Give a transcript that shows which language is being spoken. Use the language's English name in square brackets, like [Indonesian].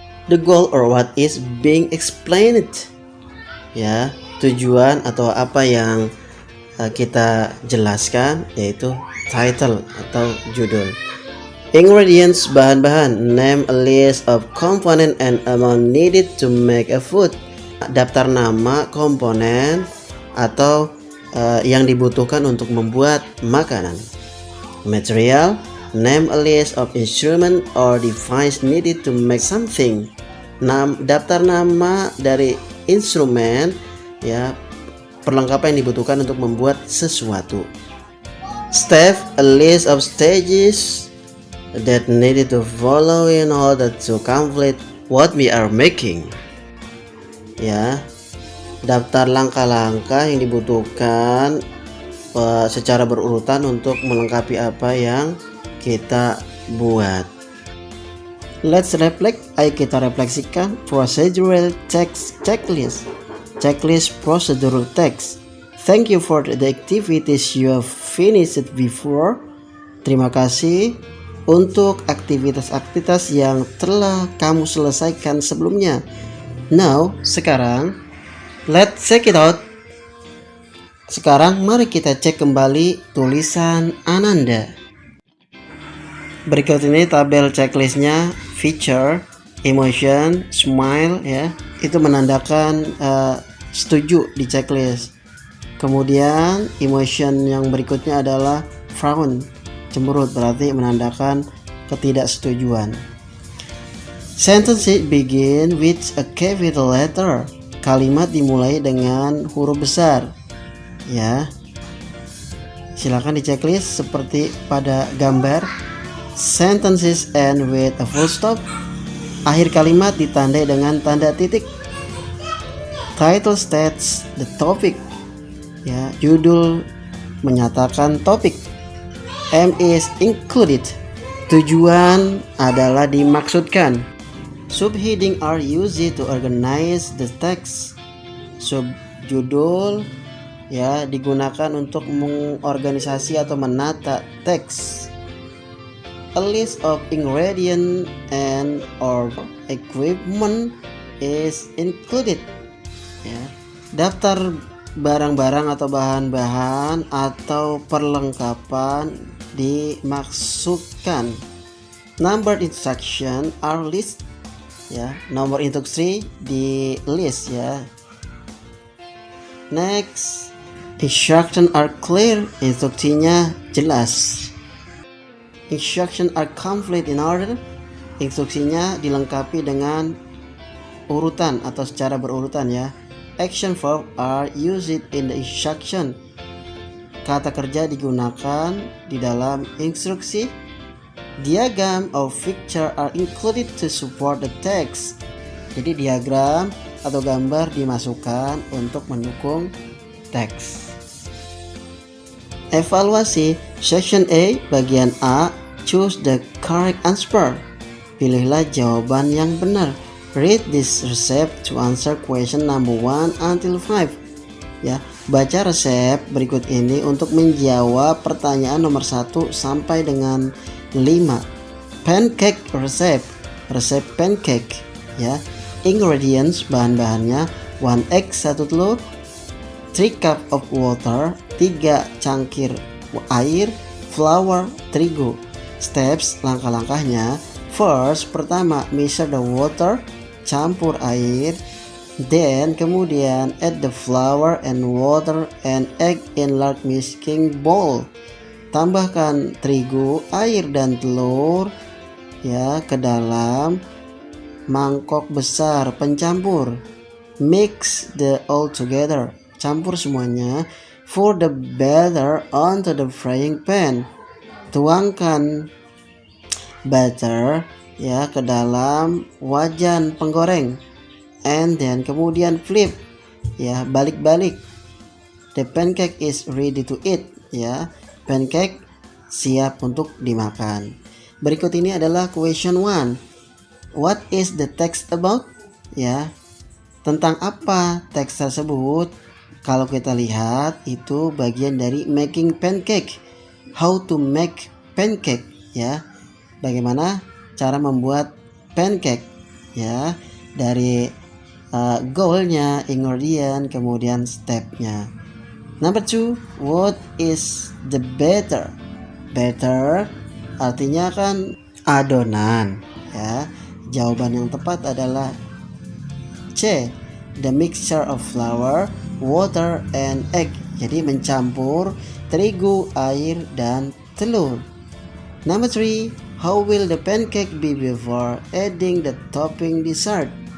[English] The goal or what is being explained. [Indonesian] Ya, tujuan atau apa yang kita jelaskan yaitu [English] title [Indonesian] atau judul. [English] Ingredients, [Indonesian] bahan-bahan. [English] Name a list of component and amount needed to make a food. [Indonesian] Daftar nama komponen atau yang dibutuhkan untuk membuat makanan. [English] Material. Name a list of instrument or device needed to make something. [Indonesian] Daftar nama dari instrumen, ya, perlengkapan yang dibutuhkan untuk membuat sesuatu. [English] Step, a list of stages that needed to follow in order to complete what we are making. [Indonesian] Ya, daftar langkah-langkah yang dibutuhkan secara berurutan untuk melengkapi apa yang kita buat. [English] Let's reflect. [Indonesian] Ayo kita refleksikan. [English] Procedural text checklist. Checklist procedural text. Thank you for the activities you have finished before. [Indonesian] Terima kasih untuk aktivitas-aktivitas yang telah kamu selesaikan sebelumnya. [English] Now, [Indonesian] sekarang, [English] let's check it out. [Indonesian] Sekarang mari kita cek kembali tulisan Ananda. Berikut ini tabel checklistnya. [English] Feature, emotion, smile, [Indonesian] ya, itu menandakan setuju di checklist. Kemudian emotion yang berikutnya adalah [English] frown, [Indonesian] cemberut, berarti menandakan ketidaksetujuan. [English] Sentences begin with a capital letter. [Indonesian] Kalimat dimulai dengan huruf besar. Ya. Silakan di checklist seperti pada gambar. [English] Sentences end with a full stop. [Indonesian] Akhir kalimat ditandai dengan tanda titik. [English] Title states the topic. [Indonesian] Ya, judul menyatakan topik. [English] M is included. [Indonesian] Tujuan adalah dimaksudkan. [English] Subheading are used to organize the text. [Indonesian] Subjudul ya digunakan untuk mengorganisasi atau menata teks. [English] A list of ingredient and or equipment is included. [Indonesian] Ya. Daftar barang-barang atau bahan-bahan atau perlengkapan dimaksudkan. [English] Numbered instruction are list. [Indonesian] Ya, nomor instruksi di list ya. [English] Next, instruction are clear. [Indonesian] Instruksinya jelas. [English] Instruction are complete in order. [Indonesian] Instruksinya dilengkapi dengan urutan atau secara berurutan ya. [English] Action verb are used in the instruction. [Indonesian] Kata kerja digunakan di dalam instruksi. [English] Diagram or picture are included to support the text. [Indonesian] Jadi diagram atau gambar dimasukkan untuk mendukung teks. Evaluasi [English] section A [Indonesian] bagian A. [English] Choose the correct answer. [Indonesian] Pilihlah jawaban yang benar. [English] Read this receipt to answer question number 1 until 5. [Indonesian] Ya, baca resep berikut ini untuk menjawab pertanyaan nomor 1 sampai dengan 5. [English] Pancake resep. [Indonesian] Resep pancake ya. [English] Ingredients [Indonesian] bahan-bahannya [English] 1 egg [Indonesian] 1 telur, [English] 3 cup of water [Indonesian] 3 cangkir air, [English] flour [Indonesian] terigu. [English] Steps [Indonesian] langkah-langkahnya. [English] First [Indonesian] pertama [English] measure the water, [Indonesian] campur air. [English] Then [Indonesian] kemudian [English] add the flour and water and egg in large mixing bowl. [Indonesian] Tambahkan terigu, air dan telur ya ke dalam mangkok besar pencampur. [English] Mix the all together. [Indonesian] Campur semuanya. [English] Pour the batter onto the frying pan. [Indonesian] Tuangkan butter ya ke dalam wajan penggoreng. [English] And then [Indonesian] kemudian [English] flip [Indonesian] ya, balik-balik. [English] The pancake is ready to eat [Indonesian] ya. Pancake siap untuk dimakan. Berikut ini adalah [English] question 1. What is the text about? Ya. [Indonesian] Tentang apa teks tersebut? Kalau kita lihat itu bagian dari [English] making pancake. How to make pancake ya. [Indonesian] Bagaimana cara membuat pancake ya. Dari goalnya, [English] ingredient, [Indonesian] kemudian stepnya. [English] Number 2, what is the batter? [Indonesian] Batter artinya kan adonan ya. Jawaban yang tepat adalah C, [English] the mixture of flour, water and egg. [Indonesian] Jadi mencampur terigu, air dan telur. [English] Number 3, how will the pancake be before adding the topping dessert?